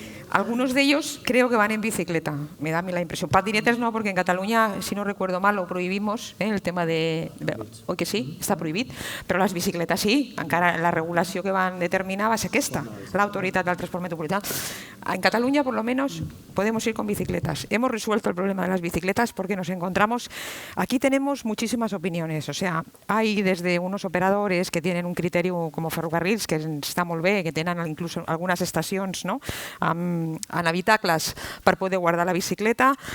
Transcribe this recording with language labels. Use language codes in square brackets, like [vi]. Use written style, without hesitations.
[es] Algunos de ellos creo que van en bicicleta, me da a mí la impresión. Patinetes no, porque en Cataluña, si no recuerdo mal, lo prohibimos, el tema de... [ca] Oi que sí, està prohibit, però les bicicletes sí, encara la regulació que van determinar va ser aquesta, l'autoritat del transport metropolità. [es] En Cataluña, por lo menos, podemos ir con bicicletas. Hemos resuelto el problema de las bicicletas porque nos encontramos... Aquí tenemos muchísimas opiniones, o sea, hay desde unos operadores que tienen un criterio como Ferrocarrils, [ca] que està molt bé, que tenen [es] incluso [ca] algunes estacions, [es] no?, en habitacles para poder guardar la bicicleta.